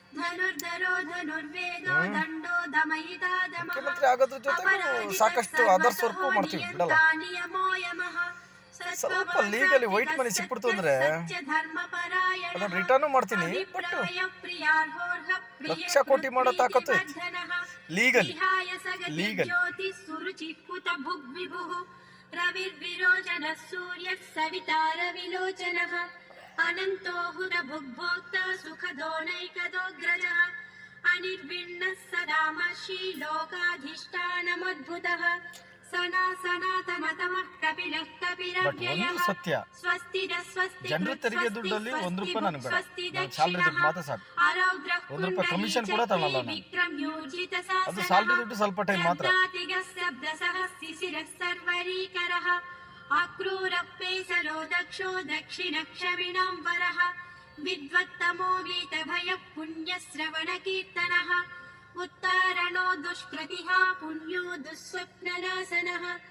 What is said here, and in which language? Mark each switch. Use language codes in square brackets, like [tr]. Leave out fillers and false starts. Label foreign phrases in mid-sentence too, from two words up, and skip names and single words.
[kn] ಮುಖ್ಯಮಂತ್ರಿ ಆಗೋದ್ರ ಜೊತೆ ಸಾಕಷ್ಟು [en] others work [kn] ಮಾಡ್ತೀವಿ, ಬಿಡಲ್ಲ. ಸ್ವಲ್ಪ [en] legally white money [kn] ಸಿಕ್ಬಿಡ್ತು ಅಂದ್ರೆ ಅದನ್ನ ರಿಟರ್ನ್ ಮಾಡ್ತೀನಿ. ಬಟ್ ಲಕ್ಷ ಕೋಟಿ ಮಾಡೋ ತಾಕತ್ತು ಲೀಗಲಿ [sa] रविर्विरोचन सूर्यः सवितार विलोचनः अनन्तो हुरभुग्भोक्ता सुखदोनैकदोऽग्रजः अनिर्विण्णः सदामर्षि लोकाधिष्ठानमद्भुतः सनातनतमः कपिलः कपिरव्ययः [kn] ಸತ್ಯ. [sa] स्वस्तिरः [kn] ಜನರ ತೆರಿಗೆ ದುಡ್ಡಲ್ಲಿ ₹1 ನನಗೆ ಬೇಡ. ಸ್ಯಾಲರಿ ದುಡ್ಡು ಮಾತ್ರ ಸಾಕು. ₹1 ಕಮಿಷನ್ ಕೂಡ ತಗೊಳ್ಳಲ್ಲ ನಾನು. ಅದು ಸ್ಯಾಲರಿ ದುಡ್ಡು ಸ್ವಲ್ಪ ಟೈಮ್ ಮಾತ್ರ. [sa] अक्रूरप्पेसलो दक्षो दक्षिणक्षमिणाम्बरः विद्वत्तमो वीतभयः पुण्यश्रवणकीर्तनः उत्तारणो दुष्कृतिः पुण्यो दुःस्वप्ननाशनः